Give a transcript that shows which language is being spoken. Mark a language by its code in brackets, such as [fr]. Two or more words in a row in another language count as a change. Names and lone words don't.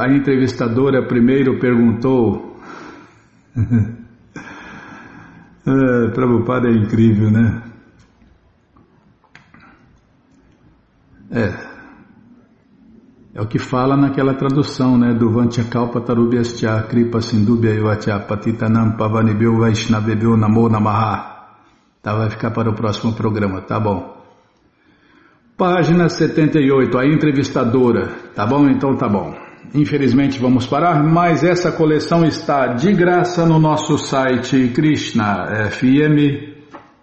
[pt] A entrevistadora primeiro perguntou... Prabhupada é incrível, né? É o que fala naquela tradução, né? [sa] दो वाञ्छाकल्प तरुभ्यश्च कृपा सिन्धुभ्य योवच पतितानां पावनेभ्यो वैष्णवेभ्यो नमो नमः. [pt] Tá, vai ficar para o próximo programa, tá bom. Página 78, a entrevistadora. Tá bom? Então tá bom. Infelizmente vamos parar, mas essa coleção está de graça no nosso site krishnafm.com.br.